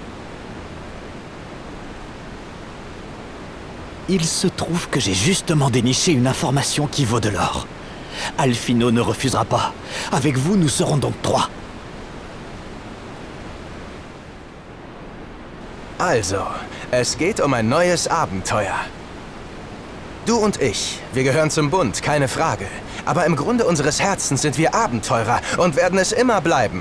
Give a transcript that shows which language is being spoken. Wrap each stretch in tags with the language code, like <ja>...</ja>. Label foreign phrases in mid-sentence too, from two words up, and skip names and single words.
<fr>Il se trouve que j'ai justement déniché une information qui vaut de l'or. Alphino ne refusera pas. Avec vous, nous serons donc 3.</fr> <de>Also, es geht um ein neues Abenteuer. Du und ich, wir gehören zum Bund, keine Frage. Aber im Grunde unseres Herzens sind wir Abenteurer und werden es immer bleiben.</de>